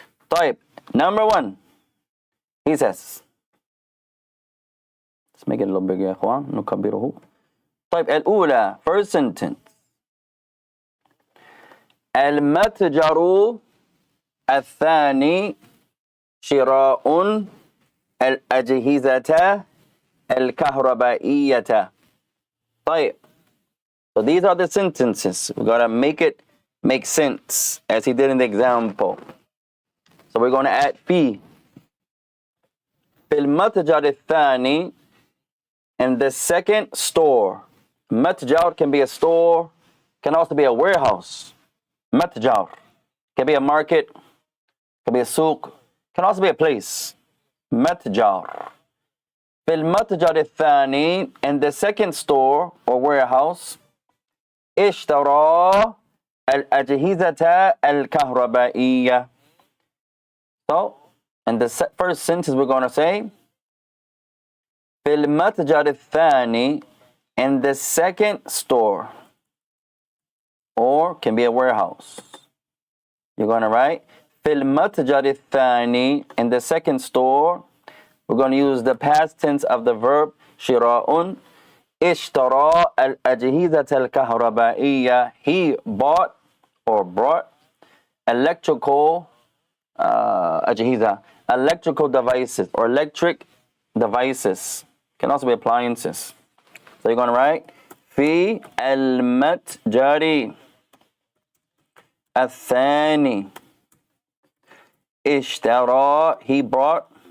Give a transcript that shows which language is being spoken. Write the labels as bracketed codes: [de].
[en] طيب, number 1, he says. Let's make it a little bigger [ar] يا اخوان, نكبره. طيب الأولى, [en] first sentence. [ar] المتجر الثاني شراء الأجهزة الكهربائية. طيب. [en] So these are the sentences. We're going to make it make sense as he did in the example. So we're going to add في. [ar] في المتجر الثاني, [en] in the second store. متجر can be a store, can also be a warehouse. متجر can be a market, can be a سوق, can also be a place. [ar] متجر. في المتجر الثاني, [en] in the second store or warehouse. [ar] اشترى الأجهزة الكهربائية. [en] So, in the first sentence we're going to say [ar] في المتجر الثاني, [en] in the second store, or can be a warehouse. You're going to write [ar] في المتجر الثاني, [en] in the second store. We're going to use the past tense of the verb شراء. [ar] اشترى الأجهزة الكهربائية. [en] He bought or brought electrical أجهزة, electrical devices or electric devices. Can also be appliances. So you're going to write [ar] في المتجر الثاني اشترى, [en] he brought.